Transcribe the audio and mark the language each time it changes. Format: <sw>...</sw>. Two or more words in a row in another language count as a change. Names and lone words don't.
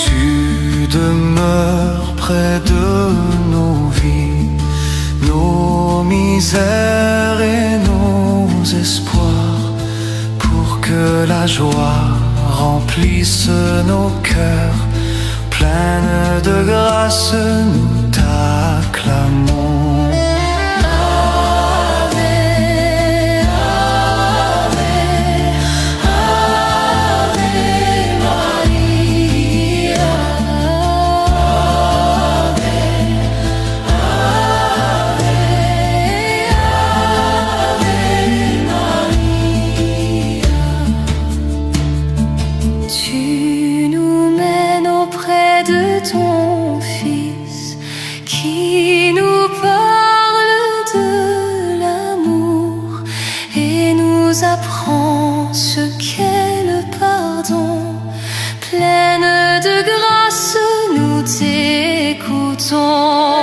<fr>Tu demeures près de nos vies, nos misères et nos espoirs, pour que la joie remplisse nos cœurs. Pleine de grâce, nous t'acclamons.</fr> <la>Ave, Ave, Ave Maria. Ave, Ave, Ave Maria.</la> <fr>Tu nous mènes auprès de ton Fils, qui nous parle de l'amour et nous apprend ce qu'est le pardon. Pleine de grâce, nous t'écoutons.</fr>